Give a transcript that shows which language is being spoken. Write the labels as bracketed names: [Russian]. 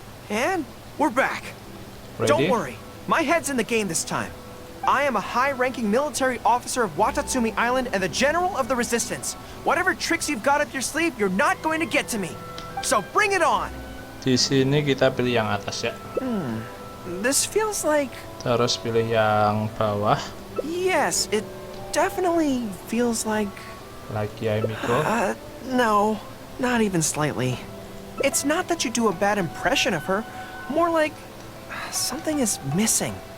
[English] And we're back. Ready? Don't worry, my head's in the game this time. I am a high-ranking military officer of Watatsumi Island and the general of the resistance. Whatever tricks you've got up your sleeve, you're not going to get to me. So bring it on. [Indonesian] Di sini kita pilih yang atas ya. [English] This feels like... [Indonesian] Terus pilih yang bawah. [English] Yes, it definitely feels like... Like Yaimiko. No, not even slightly. It's not that you do a bad impression of her, more like something is missing.